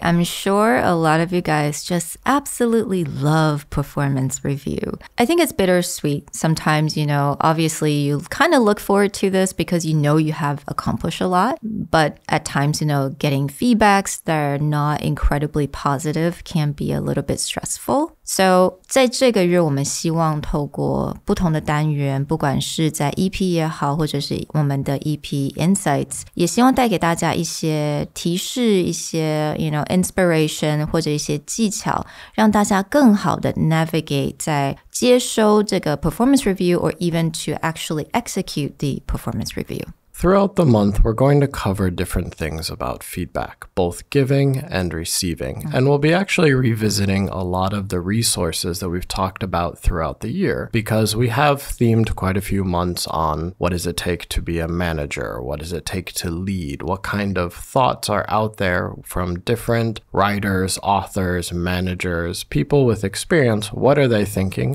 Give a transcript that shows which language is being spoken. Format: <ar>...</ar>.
<en>I'm sure a lot of you guys just absolutely love performance review. I think it's bittersweet. Sometimes, obviously you kind of look forward to this because you have accomplished a lot. But at times, getting feedbacks that are not incredibly positive can be a little bit stressful.</en> <zh>So 在这个月我们希望透过不同的单元，不管是在 EP 也好，或者是我们的 EP Insights， 也希望带给大家一些提示，一些inspiration 或者一些技巧，让大家更好的 navigate 在接收这个</zh> <en>performance review or even to actually execute the performance review.Throughout the month, we're going to cover different things about feedback, both giving and receiving. And we'll be actually revisiting a lot of the resources that we've talked about throughout the year because we have themed quite a few months on what does it take to be a manager? What does it take to lead? What kind of thoughts are out there from different writers, authors, managers, people with experience? What are they thinking?</en>